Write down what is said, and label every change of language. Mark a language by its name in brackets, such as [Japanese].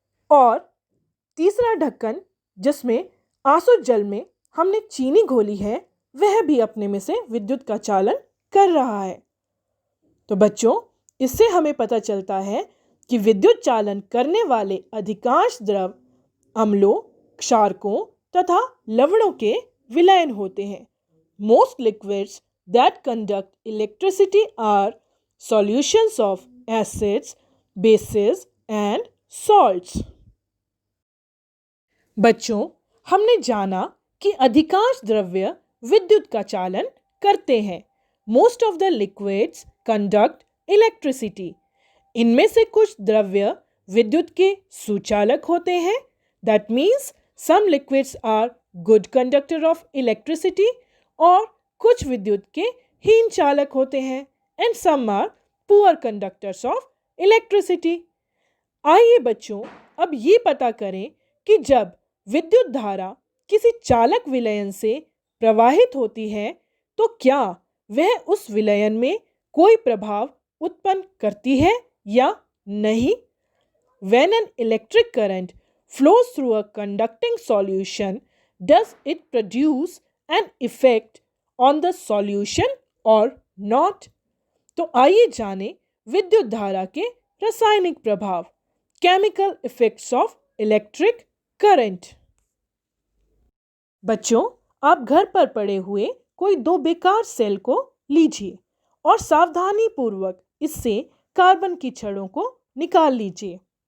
[Hindi] और तीसरा ढक्कन जिसमें आसुत जल में हमने चीनी घोली है वह भी अपने में से विद्युत का चालन कर रहा है। तो बच्चों, इससे हमें पता चलता है कि विद्युत चालन करने वाले अधिकांश द्रव अम्लों, क्षारकों तथा लवणों के विलयन होते हैं। [English] Most liquids that conduct electricity are solutions of acids, bases and salts। [Hindi] बच्चों, हमने जाना कि अधिकांश द्रव्य विद्युत का चालन करते हैं। [English] Most of the liquids conduct electricity। [Hindi] इनमें से कुछ द्रव्य विद्युत के सुचालक होते हैं। [English] That means some liquids are good conductor of electricity [Hindi] और कुछ विद्युत के हीन चालक होते हैं। [English] And some are poor conductors of electricity। [Hindi] आइए बच्चों, अब ये पता करें कि जब विद्युत धारा किसी चालक विलयन से प्रवाहित होती है तो क्या वह उस विलयन में कोई प्रभाव उत्पन्न करती है या नहीं। [English] When an electric current flows through a conducting solution, does it produce an effect on the solution or not? [Hindi] तो आइए जानें विद्युत धारा के रासायनिक प्रभाव, [English] Chemical effects of electric current. [Hindi] बच्चों, आप घर पर पड़े हुए कोई 2 बेकार सेल को लीजिए और सावधानी पूर्वक इससे कार्बन की छड़ों को निकाल लीजिए।